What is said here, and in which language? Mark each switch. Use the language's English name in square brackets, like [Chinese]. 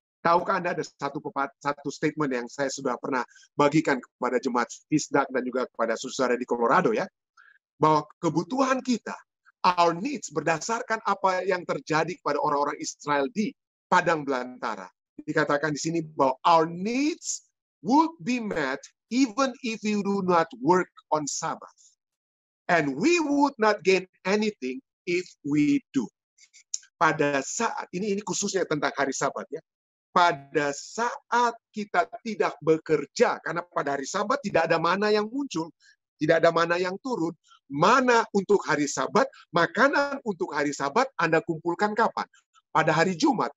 [Indonesian] Tahukah Anda ada satu statement yang saya sudah pernah bagikan kepada jemaat Fisdak dan juga kepada saudara di Colorado ya, bahwa kebutuhan kita, [English] our needs, [Indonesian] berdasarkan apa yang terjadi kepada orang-orang Israel di padang belantara. Dikatakan di sini bahwa [English] our needs would be met even if you do not work on Sabbath. And we would not gain anything if we do. [Indonesian] Pada saat, ini khususnya tentang hari Sabat ya. Pada saat kita tidak bekerja, karena pada hari Sabat tidak ada mana yang muncul, tidak ada mana yang turun. Mana untuk hari Sabat, makanan untuk hari Sabat Anda kumpulkan kapan? Pada hari Jumat.